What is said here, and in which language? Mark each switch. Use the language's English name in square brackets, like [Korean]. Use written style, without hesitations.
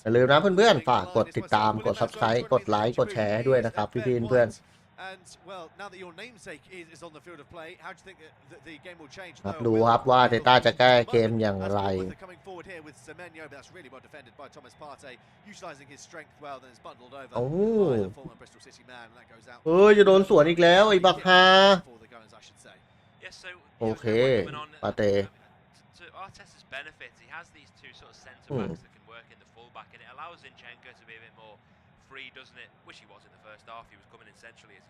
[Thai] อย่าลืมนะเพื่อนๆฝากกดติดตามกด Subscribe กดไลค์กดแชร์ด้วยนะครับพี่ๆเพื่อน [English] And well, now that your namesake is on the field of play, how do you think that the game will change? [Thai] ครับดูครับว่าเตต้าจะแก้เกมอย่างไร [English] Coming forward here with Semenyo, but that's really well defended by Thomas Partey, utilising his strength well. Then it's bundled over by the former Bristol City man, and that goes out. [Thai] จะโดนสวนอีกแล้วไอ้บักฮา [English] For the Gunners, I should say. Yes, so [Thai] โอเคปาเต้ [English] to Arteta's benefit, he has these two sort of centre backs that can work in the full back, and it allows Zinchenko to be a bit more free, doesn't it? Which he was in the first half. He was coming in centrally.